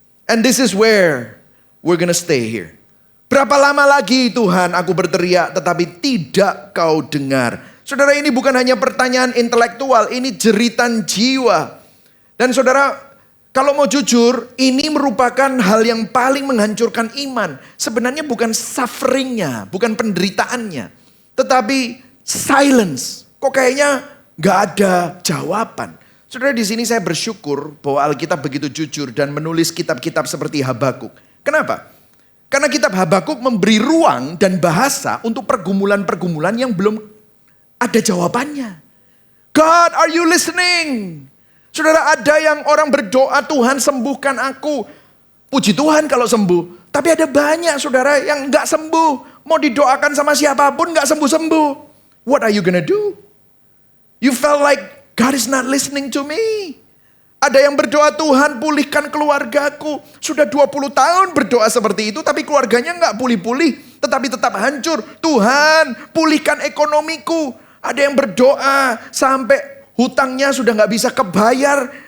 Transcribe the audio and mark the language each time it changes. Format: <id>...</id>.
<en>And this is where we're gonna stay here.</en> <id>Berapa lama lagi Tuhan aku berteriak tetapi tidak kau dengar. Saudara, ini bukan hanya pertanyaan intelektual, ini jeritan jiwa. Dan saudara, kalau mau jujur, ini merupakan hal yang paling menghancurkan iman. Sebenarnya bukan sufferingnya, bukan penderitaannya. Tetapi silence. Kok kayaknya gak ada jawaban. Saudara, di sini saya bersyukur bahwa Alkitab begitu jujur dan menulis kitab-kitab seperti Habakuk. Kenapa? Karena kitab Habakuk memberi ruang dan bahasa untuk pergumulan-pergumulan yang belum ada jawabannya.</id> <en>God, are you listening?</en> <id>Saudara, ada yang orang berdoa, Tuhan sembuhkan aku. Puji Tuhan kalau sembuh. Tapi ada banyak saudara yang gak sembuh. Mau didoakan sama siapapun gak sembuh-sembuh.</id> <en>What are you gonna do? You felt like God is not listening to me.</en> <id>Ada yang berdoa, Tuhan pulihkan keluargaku. Sudah 20 tahun berdoa seperti itu, tapi keluarganya gak pulih-pulih. Tetapi tetap hancur. Tuhan pulihkan ekonomiku. Ada yang berdoa sampai hutangnya sudah gak bisa kebayar.</id>